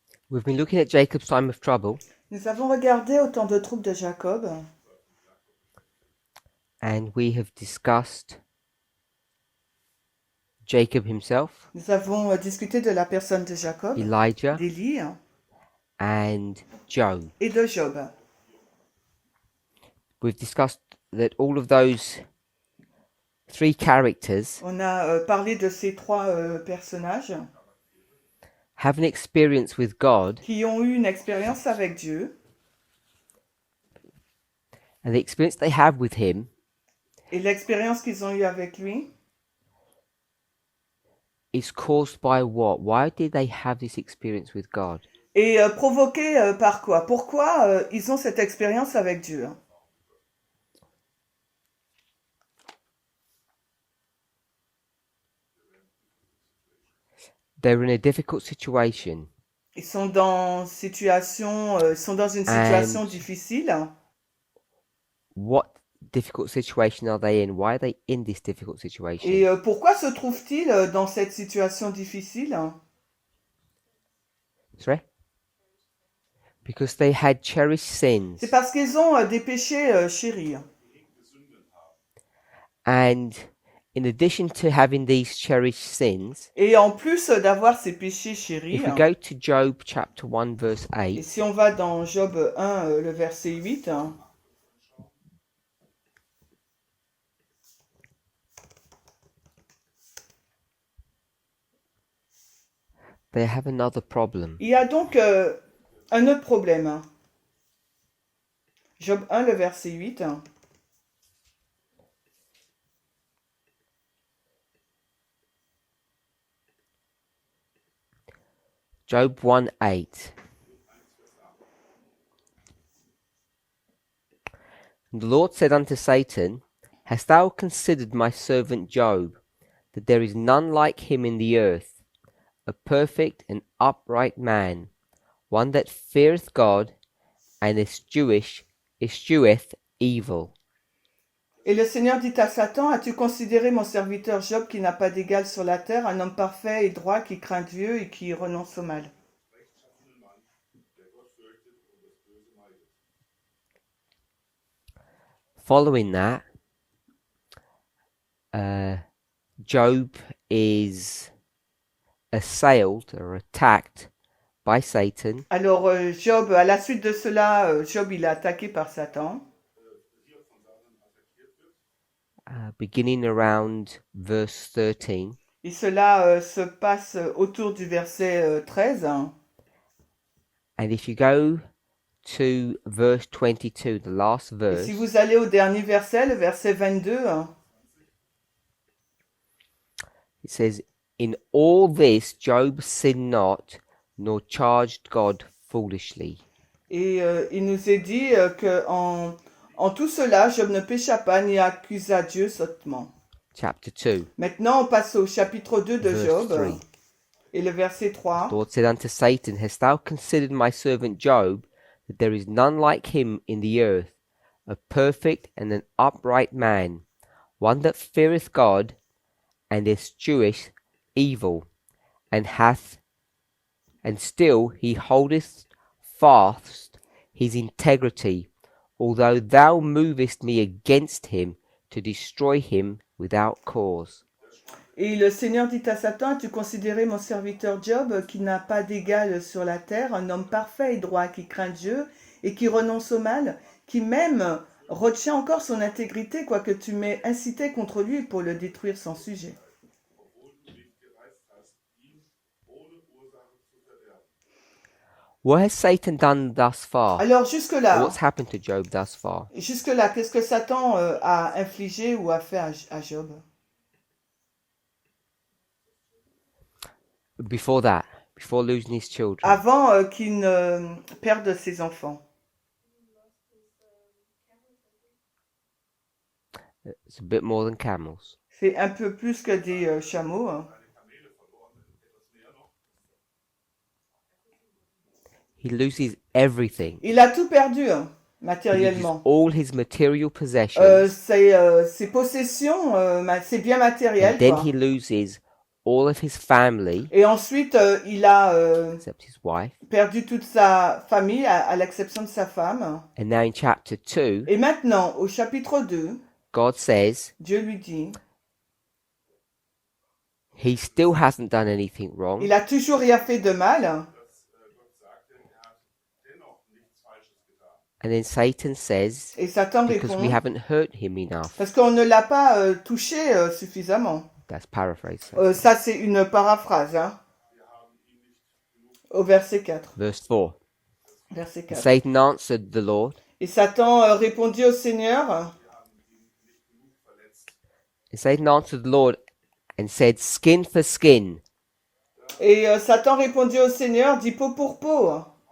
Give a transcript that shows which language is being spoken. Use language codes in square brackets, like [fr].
[en] We've been looking at Jacob's time of trouble, [fr] Nous avons regardé au temps de trouble de Jacob [en] and we have discussed Jacob himself, [fr] nous avons discuté de la personne de Jacob, [en] Elijah, [fr] d'Élie [en] and Job. [fr] et de Job. [en] We've discussed that all of those three characters [fr] On a parlé de ces trois personnages [en] have an experience with God, [fr] qui ont eu une expérience avec Dieu, [en] and the experience they have with him [fr] et l'expérience qu'ils ont eue avec lui [en] is caused by what? Why did they have this experience with God? [fr] est provoquée par quoi? Pourquoi ils ont cette expérience avec Dieu? [en] They were in a difficult situation, [fr] Ils sont dans une situation difficile. [en] what difficult situation are they in? Why are they in this difficult situation? [fr] Et pourquoi se trouvent-ils dans cette situation difficile? [en] Sorry? Because they had cherished sins, [fr] C'est parce qu'ils ont des péchés chéris. [en] and in addition to having these cherished sins, [fr] Et en plus d'avoir ces péchés chéris, [en] if we go to Job chapter 1 verse [fr] et [en] 8, [fr] si on va dans Job 1, le verset 8, [en] they have another problem. [fr] il y a donc un autre problème. Job 1, le verset 8. [en] Job 1:8. And the Lord said unto Satan, Hast thou considered my servant Job, that there is none like him in the earth, a perfect and upright man, one that feareth God, and escheweth evil? [fr] Et le Seigneur dit à Satan, as-tu considéré mon serviteur Job qui n'a pas d'égal sur la terre, un homme parfait et droit qui craint Dieu et qui renonce au mal? [en] Following that, Job is assailed or attacked by Satan. [fr] Alors Job, à la suite de cela, Job il est attaqué par Satan. [en] Beginning around verse 13. [fr] Et cela se passe autour du verset 13. [en] And if you go to verse 22, the last [fr] Et [en] verse, [fr] si vous allez au dernier verset, le verset 22, [en] it says, In all this Job sinned not, nor charged God foolishly. [fr] et il nous est dit que en tout cela, Job ne pécha pas ni accusa Dieu sottement. [en] Chapter 2, [fr] Maintenant, on passe au chapitre 2 de [en] verse 3. [fr] et le verset [en] The [fr] 3. [en] Lord said unto Satan, Hast thou considered my servant Job, that there is none like him in the earth, a perfect and an upright man, one that feareth God, and escheweth evil, and still he holdeth fast his integrity, although thou movest me against him to destroy him without cause. [fr] Et le Seigneur dit à Satan, as-tu considéré mon serviteur Job qui n'a pas d'égal sur la terre, un homme parfait et droit qui craint Dieu et qui renonce au mal, qui même retient encore son intégrité, quoique tu m'aies incité contre lui pour le détruire sans sujet. [en] What has Satan done thus far? [fr] Alors jusque-là, [en] What's happened to Job thus far? [fr] qu'est-ce que Satan a infligé ou a fait à Job? [en] before that, before losing his children. [fr] avant qu'il ne perde ses enfants. [en] It's a bit more than camels. [fr] C'est un peu plus que des chameaux. Hein. [en] He loses everything. [fr] Il a tout perdu, hein, [en] He loses [fr] matériellement. [en] all his material possessions. [fr] Ses possessions, ses biens [en] And [fr] matériels. [en] then [fr] Quoi. [en] he loses all of his family, [fr] Et ensuite, il a [en] except his wife. [fr] perdu toute sa famille, à l'exception de sa femme. [en] And now in chapter 2, [fr] Et maintenant, au chapitre 2, [en] God says [fr] Dieu lui dit, [en] he still hasn't done anything wrong. [fr] il a toujours rien fait de mal. [en] And then Satan says, [fr] Et Satan [en] because we [fr] répond, [en] haven't hurt him enough. [fr] parce qu'on ne l'a pas touché suffisamment. [en] That's paraphrase. [fr] Ça, c'est une paraphrase. Hein, au verset 4. [en] Verse 4. [fr] Verset 4. [en] Satan answered the Lord. [fr] Et Satan répondit au Seigneur, [en] And Satan answered the Lord and said, skin for skin. [fr] et Satan répondit au Seigneur, dit peau pour peau.